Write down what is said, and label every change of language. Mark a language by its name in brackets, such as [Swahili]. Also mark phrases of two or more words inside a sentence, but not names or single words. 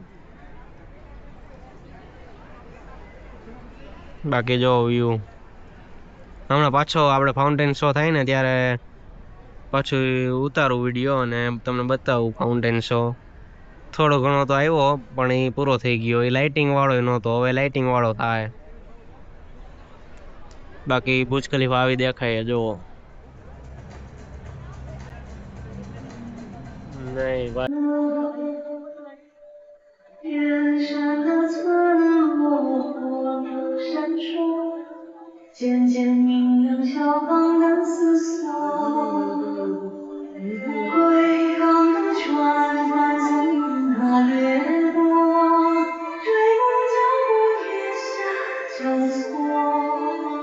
[Gujarati] બાકી જો વ્યૂ, હમણાં પાછો આપણે [English] fountain show [Gujarati] થાય ને ત્યારે પાછું ઉતારું વિડીયો અને તમને બતાવું [English] fountain show. [Gujarati] થોડો ઘણો તો આવ્યો પણ એ પૂરો થઈ ગયો. એ લાઇટિંગ વાળો નહોતો, હવે લાઇટિંગ વાળો થાય. બાકી બુર્જ ખલીફા આવી દેખાય જુઓ. નહીં ભાઈ. [Chinese] 远山的村落火苗闪烁，渐渐明亮小港的思索。归港的船帆从云海掠过，追梦脚步月下交错。